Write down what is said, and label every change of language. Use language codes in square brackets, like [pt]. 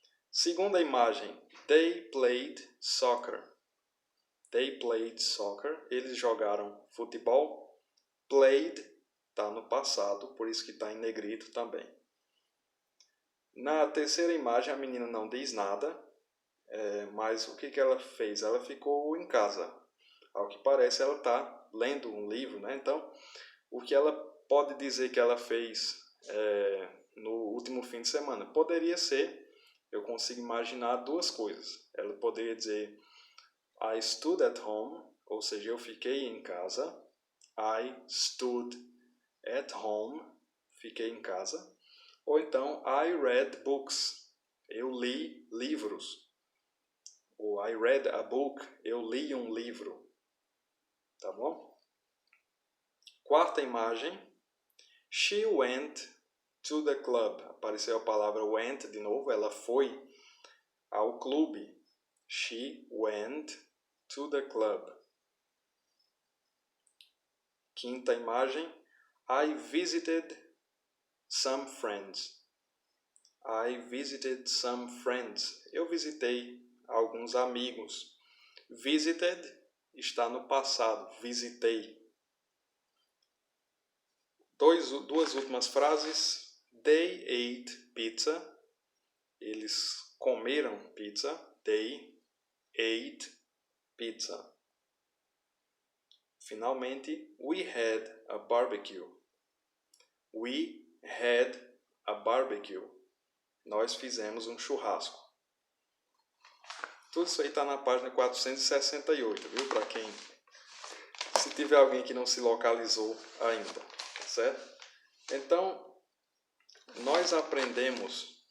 [pt] Segunda imagem, [en] they played soccer. They played soccer. [pt] Eles jogaram futebol. Played está no passado, por isso que está em negrito também. Na terceira imagem, a menina não diz nada, mas o que ela fez? Ela ficou em casa. Ao que parece, ela está lendo um livro, né? Então, o que ela pode dizer que ela fez no último fim de semana? Poderia ser, eu consigo imaginar duas coisas. Ela poderia dizer [en] I stood at home, [pt] ou seja, eu fiquei em casa. [en] I stood at home, [pt] fiquei em casa. Ou então, [en] I read books, [pt] eu li livros. Ou [en] I read a book, [pt] eu li um livro. Tá bom? Quarta imagem, [en] she went to the club. [pt] Apareceu a palavra went de novo, ela foi ao clube. [en] She went to the club. [pt] Quinta imagem, [en] I visited some friends. I visited some friends. [pt] Eu visitei alguns amigos. Visited está no passado, visitei. Duas últimas frases. [en] They ate pizza. [pt] Eles comeram pizza. [en] They ate pizza. [pt] Finalmente, [en] we had a barbecue. We had a barbecue. [pt] Nós fizemos um churrasco. Tudo isso aí está na página 468, viu? Para quem... Se tiver alguém que não se localizou ainda, tá certo? Então, nós aprendemos...